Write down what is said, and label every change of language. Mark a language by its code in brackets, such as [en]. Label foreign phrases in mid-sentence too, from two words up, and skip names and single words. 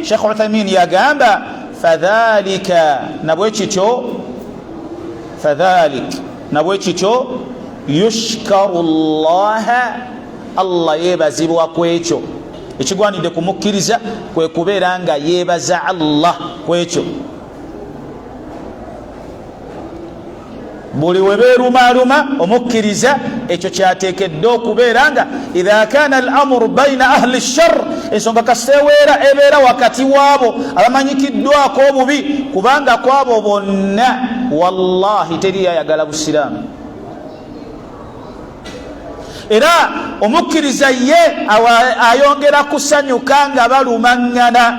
[lg] Sheikh Uthaymin yagamba fadhalika nabwekityo [ar] يشكر الله [lg] yebazibwa kwekyo ekigwanidde kumukkiriza kwe kubeera nga yeebaza Allah kwekyo. Buli webeerumaluma omukkiriza ekyo kyateekedde okubeera nga [ar] إذا كان الأمر بين أهل الشر, [lg] ensonga kaseweera ebeera wakati waabo abamanyikiddwako obubi, kubanga kwabo bonna wallahi teri ayagala busiraamu. Era omukkiriza ye ayongera kusanyuka nga balumangana.